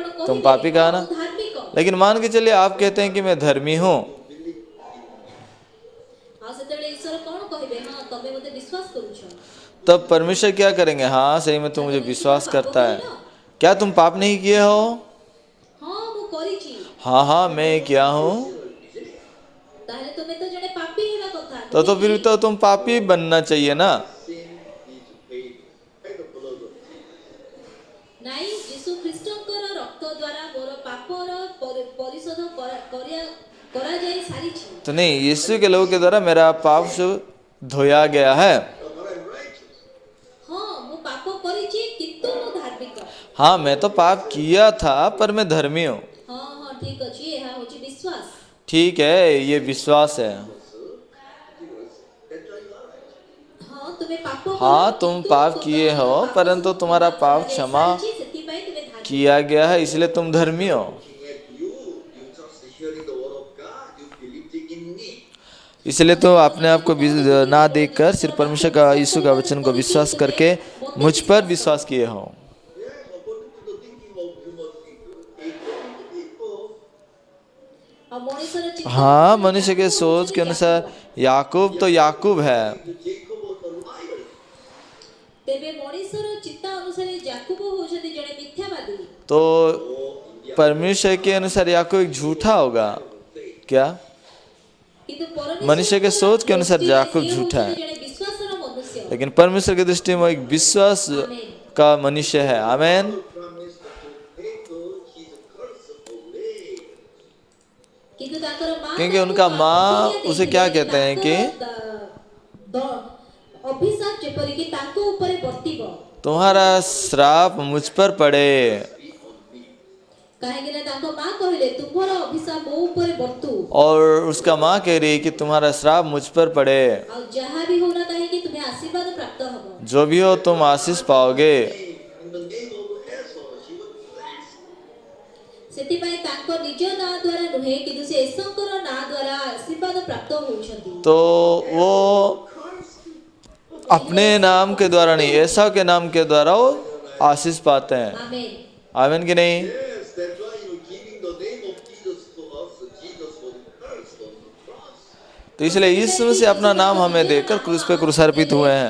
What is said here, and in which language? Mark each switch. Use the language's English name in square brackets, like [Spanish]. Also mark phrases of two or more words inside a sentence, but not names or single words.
[Hindi] तुम [Odia] କହିବେ [Hindi] पापी कहा [Odia] ହଁ, [Hindi] ना, [Odia] ମୁଁ ଧାର୍ମିକ, [Hindi] लेकिन मान के चलिए आप कहते हैं कि मैं धर्मी हूँ, [Odia] ଆଉ ସେତେବେଳେ ଈଶ୍ୱର କଣ କହିବେ? ହଁ ତମେ ମୋତେ ବିଶ୍ୱାସ କରୁଛ। [Hindi] तब परमेश्वर क्या करेंगे? हाँ सही में तुम मुझे विश्वास करता है, क्या तुम पाप नहीं किए हो? [Odia] ହଁ ମୁଁ କରିଛି, [Hindi] हाँ हाँ मैं किया हूँ। [Odia] ତାହେଲେ ତୁମେ ତ ଜଣେ ପାପୀ ହେବା କଥା, [Hindi] तो [Odia] ନୁହେଁ [Hindi] फिर [Odia] କି? [Hindi] तो तुम पापी बनना चाहिए ना। [English] Sin is paid by the blood of Jesus. [Odia] ନାଇଁ, ଯୀଶୁ ଖ୍ରୀଷ୍ଟଙ୍କର ରକ୍ତ ଦ୍ୱାରା ମୋର ପାପର ପରିଶୋଧ କରାଯାଇ ସାରିଛି। [Hindi] तो नहीं, यीशु के लहू के द्वारा मेरा पाप सब धोया गया है। [English] But I'm righteous. [Odia] ହଁ ମୁଁ ପାପ କରିଛି କିନ୍ତୁ ମୁଁ ଧାର୍ମିକ। [Hindi] हाँ मैं तो पाप किया था पर मैं धर्मी हूँ। [Odia] ହଁ ହଁ ଠିକ ଅଛି, ଏହା ହଉଛି ବିଶ୍ୱାସ। [Hindi] ठीक है, ये विश्वास है। [English] That's why you are righteous. [Odia] ହଁ ତୁମେ ପାପ [Hindi] हाँ [Odia] କର, [Hindi] तुम [Odia] କିନ୍ତୁ [Hindi] पाप [Odia] ତୁମର [Hindi] किए हो, [Odia] ପାପ [Hindi] परंतु [Odia] ସବୁ [Hindi] तुम्हारा [Odia] କ୍ଷମା [Hindi] पाप [Odia] କରାଯାଇ [Hindi] क्षमा [Odia] ସାରିଛି, ସେଥିପାଇଁ ତୁମେ ଧାର୍ମିକ। [Hindi] किया गया है, इसलिए तुम धर्मी हो। [English] Looking at you, you just hearing the word of God, you believing in me. [Hindi] इसलिए तो अपने आप को ना देखकर सिर्फ परमेश्वर का, यीशु का वचन को विश्वास करके मुझ पर विश्वास किए हो। [English] Yes, according to the thinking of human people. [Odia] ଆଉ ମଣିଷର ଚିନ୍ତା [Hindi] हाँ, [Odia] ଅନୁସାରେ [Hindi] मनुष्य के [Odia] ଯାକୋବ [Hindi] सोच [Odia] ହଉଛନ୍ତି [Hindi] के अनुसार [Odia] ଯାକୋବ। [Hindi] याकूब तो याकूब है। [English] To Jacob was a liar. [Odia] ତେବେ ମଣିଷର ଚିନ୍ତା ଅନୁସାରେ ଯାକୋବ ହଉଛନ୍ତି ଜଣେ ମିଥ୍ୟାବାଦୀ। [Hindi] तो परमेश्वर के अनुसार याकूब एक झूठा होगा क्या? [Odia] କିନ୍ତୁ ପରମେଶ୍ୱରଙ୍କର [Hindi] मनुष्य के सोच के अनुसार [Odia] ଦୃଷ୍ଟିରେ [Hindi] याकूब [Odia] ସିଏ [Hindi] झूठा [Odia] ହଉଛନ୍ତି [Hindi] है, [Odia] ଜଣେ ବିଶ୍ୱାସର ମନୁଷ୍ୟ। [Hindi] लेकिन परमेश्वर की दृष्टि में वो एक विश्वास का मनुष्य है। आमेन। [English] Promised to Jacob his curse away. [Odia] କିନ୍ତୁ ତାଙ୍କର ମାଆ [Hindi] क्योंकि [Odia] ତାଙ୍କୁ [Hindi] उनका माँ [Odia] ପ୍ରତିଜ୍ଞା [Hindi] उसे [Odia] ଦେଇଥିଲେ [Hindi] क्या [Odia] ଯେ [Hindi] कहते हैं कि [Odia] ଅଭିଶାପ ଯେପରିକି ତାଙ୍କ ଉପରେ ବର୍ତ୍ତିବ, [Hindi] तुम्हारा श्राप मुझ पर पड़े। [Odia] କାହିଁକି ନା ତାଙ୍କ ମାଆ କହିଲେ ତୁମର ଅଭିଶାପ ମୋ ଉପରେ ବର୍ତ୍ତୁ, [Hindi] और उसका माँ कह रही है कि तुम्हारा श्राप मुझ पर पड़े, [Odia] ଆଉ ଯାହା ବି ହଉନା କାହିଁକି ତୁମେ ଆଶୀର୍ବାଦ ପ୍ରାପ୍ତ ହବ। [Hindi] जो भी हो तुम आशीष पाओगे। [English] In the name of Esau, she was blessed. [Odia] ସେଥିପାଇଁ ତାଙ୍କ ନିଜ ନାଁ ଦ୍ୱାରା ନୁହେଁ କିନ୍ତୁ ସେ ଈଶ୍ୱରଙ୍କର ନାଁ ଦ୍ୱାରା ଆଶୀର୍ବାଦ ପ୍ରାପ୍ତ ହଉଛନ୍ତି। [Hindi] तो वो अपने नाम के द्वारा नहीं, ऐसा के नाम के द्वारा वो आशीष पाते हैं। आमेन। आमीन कि नहीं? [English] Yes, that's why giving the name of Jesus to us, Jesus was cursed on the cross. [Hindi] तो इसलिए यीशु से अपना नाम हमें देकर क्रूस पे क्रूसार्पित हुए हैं।